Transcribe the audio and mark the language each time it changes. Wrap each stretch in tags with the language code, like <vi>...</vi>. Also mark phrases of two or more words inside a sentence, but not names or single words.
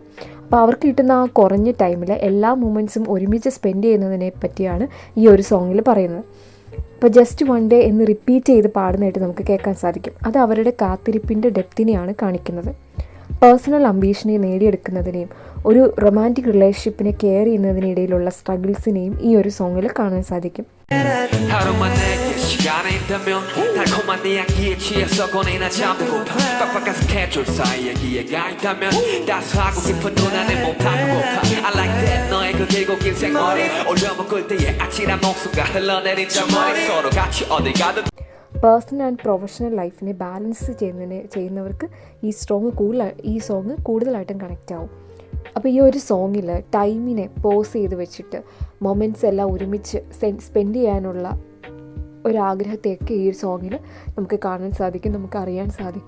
<ml>അപ്പോൾ അവർക്ക് കിട്ടുന്ന ആ കുറഞ്ഞ ടൈമിൽ എല്ലാ മൊമെൻറ്റ്സും ഒരുമിച്ച് സ്പെൻഡ് ചെയ്യുന്നതിനെ പറ്റിയാണ് ഈ ഒരു സോങ്ങിൽ പറയുന്നത്. ഇപ്പോൾ</ml> <en>just one day</en> <ml>എന്ന് റിപ്പീറ്റ് ചെയ്ത് പാടുന്നതായിട്ട് നമുക്ക് കേൾക്കാൻ സാധിക്കും. അത് അവരുടെ കാത്തിരിപ്പിൻ്റെ ഡെപ്തിനെയാണ് കാണിക്കുന്നത്.</ml> <en>personal ambition</en> <ml>നേടിയെടുക്കുന്നതിനെയും ഒരു</ml> <en>romantic relationship care</en> <ml>ചെയ്യുന്നതിനിടയിലുള്ള സ്ട്രഗിൾസിനെയും ഈ ഒരു സോങ്ങിൽ കാണാൻ സാധിക്കും.</ml> <ko>시간에 있다면 달콤한 네 향기에 취해서 꺼내나 잠들고파 빡빡한 스케줄 사이에 기회가 있다면 따스하고 깊은 눈 안에 못하는 고파</ko> <en>I like that</en> <ko>너의 그 길고 긴 생머리 올려먹을 때의 아찔한 목숨과 흘러내린 저머리 서로 같이 어딜 가든</ko> <en>personal and professional life balance</en> <ml>ചെയ്യുന്നവർക്ക് ഈ സോങ് കൂടുതലായിട്ടും കണക്റ്റ് ആവും. അപ്പോൾ ഈ ഒരു സോങ്ങിൽ</ml> <en>time pause</en> <ml>ചെയ്ത് വെച്ചിട്ട് മൊമെൻറ്റ്സ് എല്ലാം ഒരുമിച്ച് സ്പെൻഡ് ചെയ്യാനുള്ള ഒരാഗ്രഹത്തെയൊക്കെ ഈ ഒരു സോങ്ങിൽ നമുക്ക് കാണാൻ സാധിക്കും, നമുക്ക് അറിയാൻ സാധിക്കും.</ml>